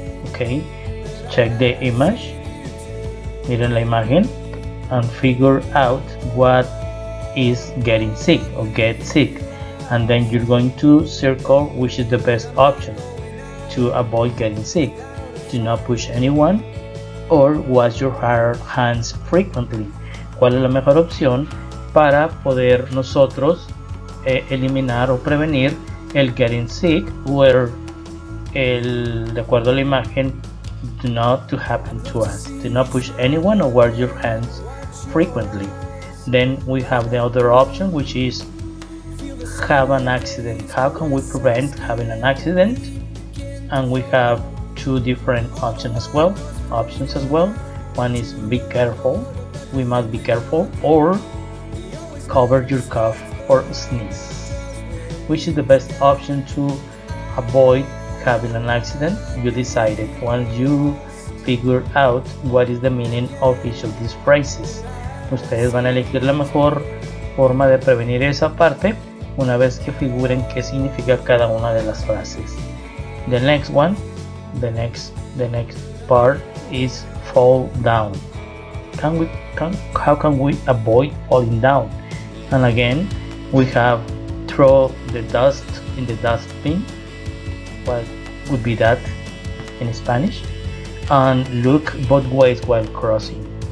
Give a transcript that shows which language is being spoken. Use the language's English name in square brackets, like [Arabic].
[English] Okay, check the image, [Spanish] miren la imagen, [English] and figure out what is getting sick or get sick, and then you're going to circle which is the best option to avoid getting sick. Do not push anyone or wash your hands frequently. [Spanish] ¿Cuál es la mejor opción para poder nosotros eliminar o prevenir el [English] getting sick, [Spanish] where de acuerdo a la imagen, [English] do not to happen to us? Do not push anyone or wash your hands frequently. Then we have the other option, which is have an accident. How can we prevent having an accident? And we have two different options as well. One is be careful, we must be careful, or cover your cough or sneeze. Which is the best option to avoid having an accident? You decided once you figure out what is the meaning of each of these phrases. [Spanish] Ustedes van a elegir la mejor forma de prevenir esa parte una vez que figuren qué significa cada una de las frases. [English] The next one, the next part is fall down. How can we avoid falling down? And again, we have throw the dust in the dustbin. What would be that in Spanish? And look both ways while crossing.